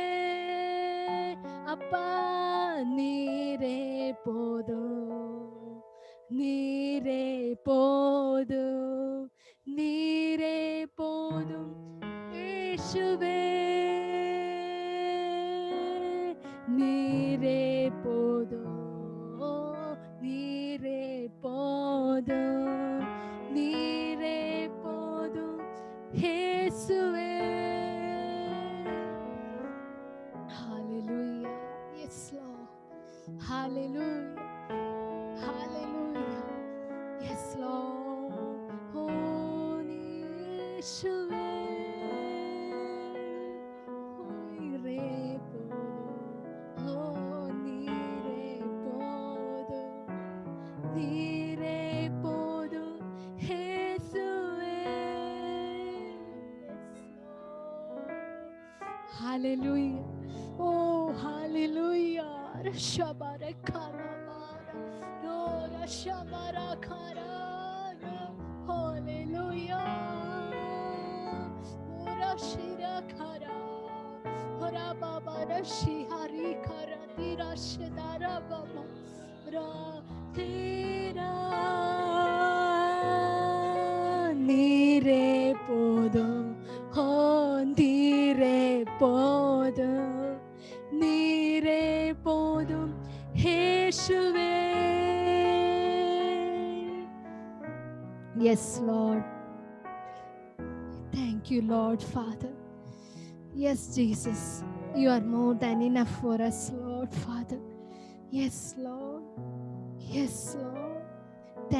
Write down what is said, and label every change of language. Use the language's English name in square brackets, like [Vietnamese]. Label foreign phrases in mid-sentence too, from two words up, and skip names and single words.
[Tamil] அப்பா நீரே போதும், நீரே போதும், நீரே போதும் இயேசுவே, நீரே போதும், நீரே போதும், நீரே போதும் இயேசுவே. [English] Hallelujah. Yes, Lord. Hallelujah. Hallelujah. Yes, Lord. Oh, Yeshua. [Tamil] Oh, நீரே போதும். Oh, நீரே போதும். நீரே போதும். [English] Yeshua. Yes, Lord. Hallelujah. Oh, hallelujah. Rashabarakara. No, Rashabarakara. Hallelujah. Rashirakara. Hora Baba Rashi Hari Kara Tira Shidara Baba. [Tamil] Tira நீரே போதும். Oh, நீரே போதும். நீரே போதும். Yeshua. [English] Yes, Lord. Thank you, Lord Father. Yes, Jesus. You are more than enough for us, Lord Father. Yes, Lord. Yes, Lord.